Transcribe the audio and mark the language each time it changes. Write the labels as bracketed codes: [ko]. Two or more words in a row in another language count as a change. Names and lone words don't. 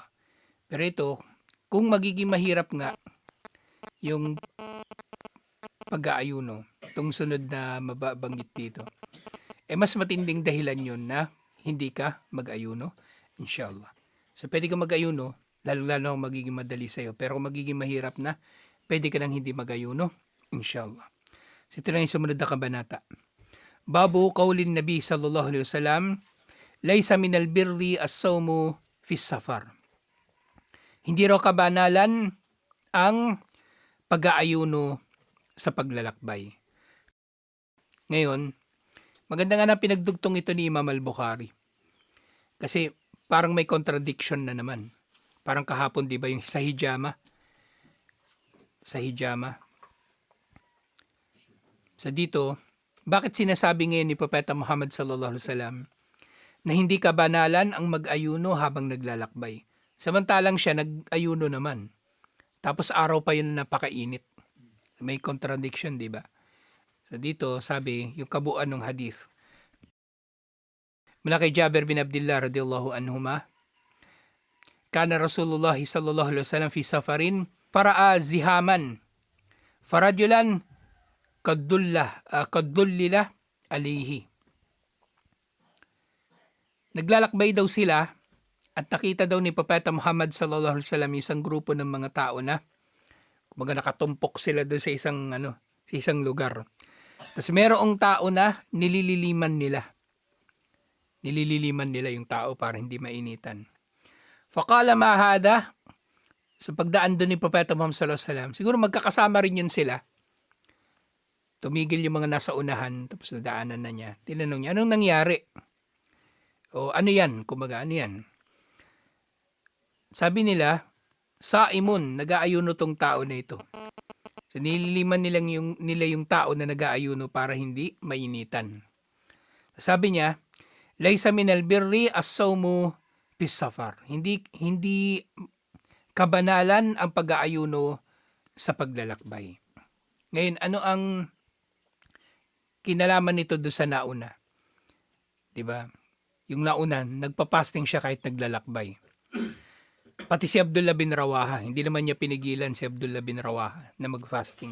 [tl] Pero ito, kung magiging mahirap nga yung pag-aayuno, itong sunod na mababanggit dito, mas matinding dahilan yun na hindi ka mag-ayuno, inshallah. So, pwede ka mag-ayuno, lalo magiging madali sa'yo. Pero kung magiging mahirap na, pwede ka nang hindi mag-ayuno, inshallah. So, ito na yung sumunod na kabanata. [ar] باب قول النبي صلى الله عليه وسلم، ليس من البر الصوم في السفر. [tl] Hindi raw kabanalan ang pag-aayuno sa paglalakbay. Ngayon, maganda nga na pinagdugtong ito ni Imam al-Bukhari. Kasi parang may contradiction na naman. Parang kahapon, di ba, yung sa hijama. So dito, bakit sinasabi ngayon ni Propeta Muhammad [ar] صلى الله عليه وسلم [tl] na hindi kabanalan ang mag-ayuno habang naglalakbay? Samantalang siya nag-ayuno naman. Tapos araw pa yun napakainit. May contradiction, di ba? So dito, sabi, yung kabuuan ng hadith. Mula kay [ar] جابر بن عبد الله رضي الله عنهما، كان رسول الله صلى الله عليه وسلم في سفر فرأى زحاما فرجلا قد ظلل عليه. [tl] Naglalakbay daw sila at nakita daw ni Propeta Muhammad [ar] صلى الله عليه وسلم [tl] isang grupo ng mga tao na kumbaga nakatumpok sila doon sa isang lugar. Tapos merong tao na nilililiman nila. Nilililiman nila yung tao para hindi mainitan. [ar] فقال ما هذا, [tl] sa pagdaan doon ni Propeta Muhammad [ar] صلى الله عليه وسلم, [tl] siguro magkakasama rin yun sila. Tumigil yung mga nasa unahan, tapos nadaanan na niya. Tinanong niya, anong nangyari? O ano yan? Kumbaga, ano yan? Sabi nila, saimun, nag-aayuno tong tao na ito. So nililiman nila yung tao na nag-aayuno para hindi mainitan. Sabi niya, [ar] ليس من البر الصوم بالسفر. [tl] Hindi kabanalan ang pag-aayuno sa paglalakbay. Ngayon, ano ang kinalaman nito do sa nauna? 'Di ba? Yung nauna, nagpa-fasting siya kahit naglalakbay. Pati si Abdullah bin Rawaha, hindi naman niya pinigilan si Abdullah bin Rawaha na mag-fasting.